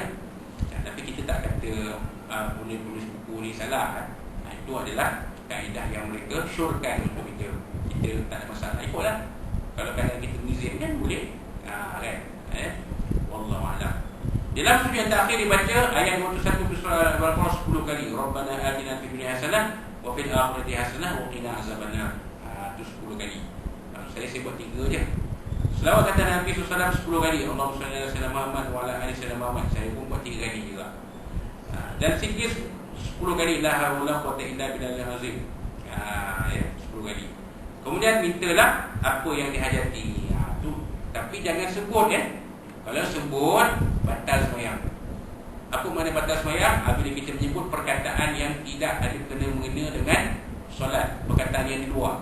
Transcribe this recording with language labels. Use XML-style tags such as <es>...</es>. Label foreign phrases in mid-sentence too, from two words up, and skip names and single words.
<ms>Tapi kita tak kata penulis buku ni salah kan. Itu adalah kaedah yang mereka syorkan untuk kita. Kita tak ada masalah, ikutlah. Kalau kadang kita nizam kan boleh. Kan.</ms> <ar>والله أعلم.</ar> <ms>Dalam sujud yang terakhir dibaca ayat 21 surah Al-Baqarah 10 kali.</ms> <ar>ربنا آتنا في الدنيا حسنة وفي الآخرة حسنة وقنا عذاب النار.</ar> <ms>Itu 10 kali. Saya buat 3 je. Selawat kata Nabi SAW 10 kali.</ms> <ar>اللهم صل على سيدنا محمد وعلى آل سيدنا محمد.</ar> <ms>Saya pun buat 3 kali juga. Dan zikir 10 kali,</ms> <ar>لا حول ولا قوة إلا بالله العظيم.</ar> <ms>10 kali. Kemudian mintalah apa yang dihajati. Tu. Tapi jangan sebut Kalau sebut batal sembahyang. Apa makna batal sembahyang? Apabila kita menyebut perkataan yang tidak ada kena-mengena dengan solat, perkataan yang di luar.</ms>